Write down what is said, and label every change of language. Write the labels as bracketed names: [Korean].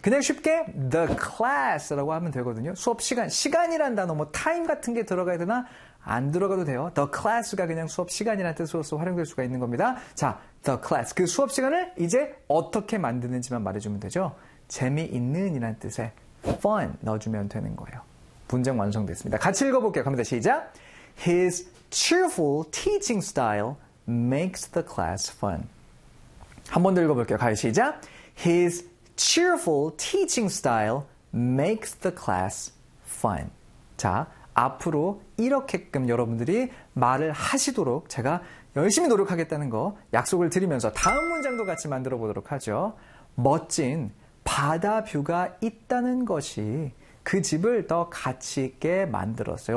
[Korean] 그냥 쉽게 the class라고 하면 되거든요. 수업 시간, 시간이란 단어, 뭐 time 같은 게 들어가야 되나? 안 들어가도 돼요. the class가 그냥 수업 시간이라는 뜻으로서 활용될 수가 있는 겁니다. 자, the class, 그 수업 시간을 이제 어떻게 만드는지만 말해주면 되죠. 재미있는이라는 뜻에 fun 넣어주면 되는 거예요. 문장 완성됐습니다. 같이 읽어볼게요. 갑니다. 시작! [English] His cheerful teaching style makes the class fun. [Korean] 한 번 더 읽어볼게요. 가요. 시작! [English] His cheerful teaching style makes the class fun. [Korean] 자, 앞으로 이렇게끔 여러분들이 말을 하시도록 제가 열심히 노력하겠다는 거 약속을 드리면서 다음 문장도 같이 만들어보도록 하죠. 멋진 바다 뷰가 있다는 것이 그 집을 더 가치 있게 만들었어요.